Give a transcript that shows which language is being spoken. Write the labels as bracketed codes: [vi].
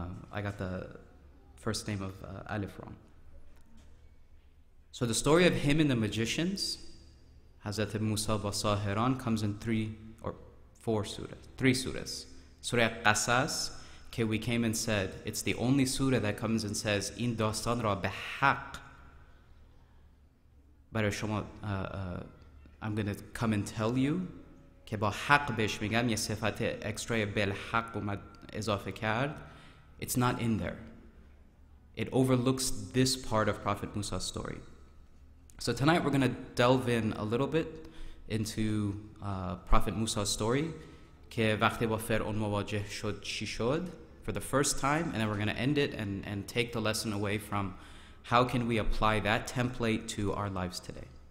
[en] I got the first name of Alif wrong. So the story of him and the magicians, Hazrat Musa wa Sahiran, comes in 3 surahs. Surah Qasas, okay, we came and said, it's the only surah that comes and says, [fa] in dastan ra bihaq. برای شما [en] I'm going to come and tell you [fa] که با حق بهش میگم, یه صفت اکسترای بالحق اومد اضافه کرد. [en] It's not in there. It overlooks this part of Prophet Musa's story. So tonight we're going to delve in a little bit into Prophet Musa's story [fa] که وقتی با فرعون مواجه شد چی شد [en] for the first time, and then we're going to end it and take the lesson away from how can we apply that template to our lives today.